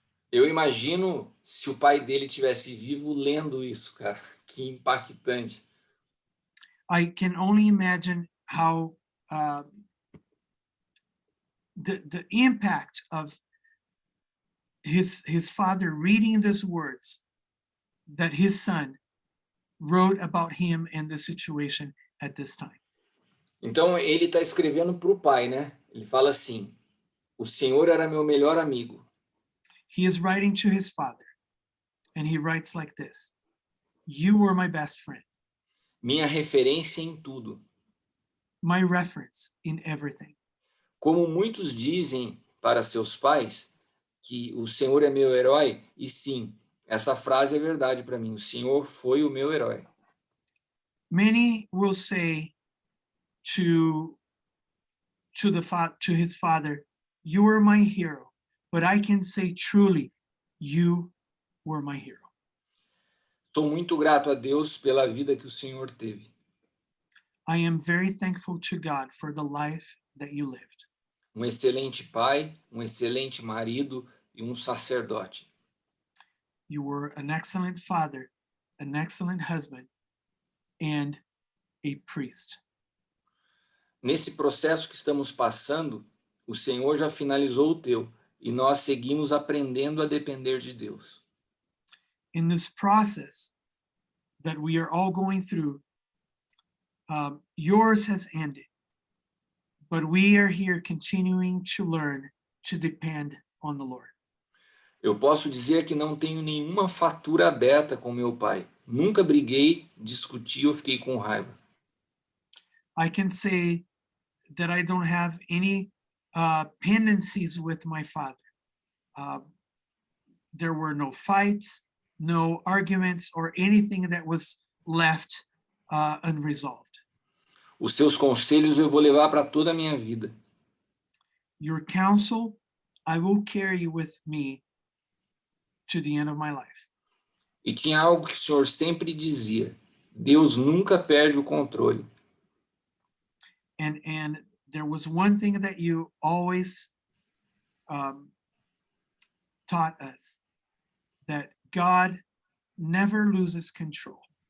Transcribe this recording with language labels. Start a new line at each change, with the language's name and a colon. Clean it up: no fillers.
Portuguese: Eu imagino se o pai dele tivesse vivo lendo isso, cara. Que impactante.
English: I can only imagine how the impact of his father reading these words that his son wrote about him and the situation at this time.
Portuguese: Então ele está escrevendo para o pai, né? Ele fala assim: o senhor era meu melhor amigo.
English: He is writing to his father, and he writes like this: "You were my best friend,
Portuguese: Minha referência em tudo.
English: my reference in everything."
Portuguese: Como muitos dizem para seus pais que o senhor é meu herói, e sim, essa frase é verdade para mim. O senhor foi o meu herói.
English: Many will say to his father, "You were my hero," but I can say truly, you were my hero.
Portuguese: Sou muito grato a Deus pela vida que o senhor teve.
English: I am very thankful to God for the life that you lived.
Portuguese: Um excelente pai, um excelente marido e um sacerdote.
English: You were an excellent father, an excellent husband, and a priest.
Portuguese: Nesse processo que estamos passando, o Senhor já finalizou o teu e nós seguimos aprendendo a depender de Deus.
English: In this process that we are all going through, yours has ended, but we are here continuing to learn to depend on the Lord.
Portuguese: Eu posso dizer que não tenho nenhuma fatura aberta com meu pai. Nunca briguei, discuti ou fiquei com raiva.
English: I can say that I don't have any pendencies with my father. There were no fights, no arguments, or anything that was left unresolved.
Portuguese: Os seus conselhos eu vou levar para toda a minha vida.
English: Your counsel I will carry with me to the end of my life.
Portuguese: E tinha algo que o Senhor sempre dizia: Deus nunca perde o controle.
English: And there was one thing that you always taught us, that God never loses control.